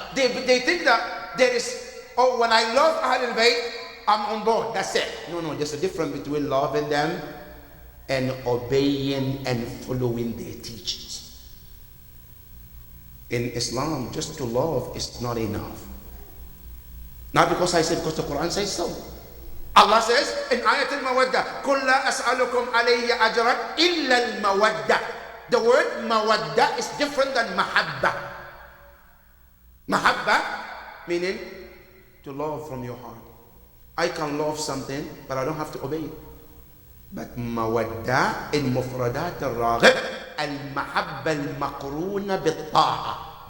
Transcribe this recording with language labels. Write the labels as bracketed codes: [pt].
[en] They think that there is, oh, when I love Ahl al-Bayt, I'm on board, that's it. No, there's a difference between loving them and obeying and following their teachings. In Islam, just to love is not enough. Not because I said, because the Quran says so. Allah says in Ayat al-Mawaddah, [ar] قُلْ لَا أَسْأَلُكُمْ عَلَيْهِ أَجْرًا إِلَّا الْمَوَدَّةِ. [en] The word mawaddah is different than mahabba. Mahabba meaning to love from your heart. I can love something, but I don't have to obey it. But mawaddah in mufradat al-raghib, [ar] al-mahabba al-maqroona bil-ta'a.